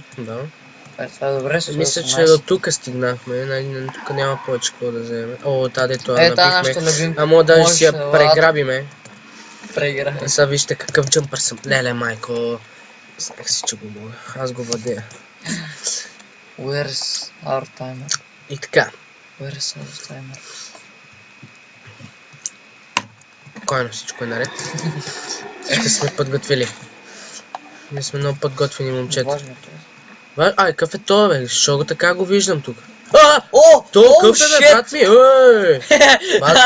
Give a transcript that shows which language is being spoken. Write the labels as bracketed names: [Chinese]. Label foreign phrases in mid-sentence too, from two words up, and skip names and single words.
[Bulgarian] Да. Това е добре. Мисля, че до тук стигнахме. Тук няма повече какво да вземем. Дето напихме. Мога даже си я преграбиме. Сега вижте какъв джъмпър съм. Леле, майко. Знаех си, че го мога. Аз го владея. [English] Where's our timer? [Bulgarian] И така. [English] Where's our timer? [Bulgarian] Спокойно, всичко е наред. Всички сме подготвили. Ние сме много подготвени, момчета. Какъв е това, бе? Защо го така го виждам тук? Какъв е, бе, брат ми? Бате,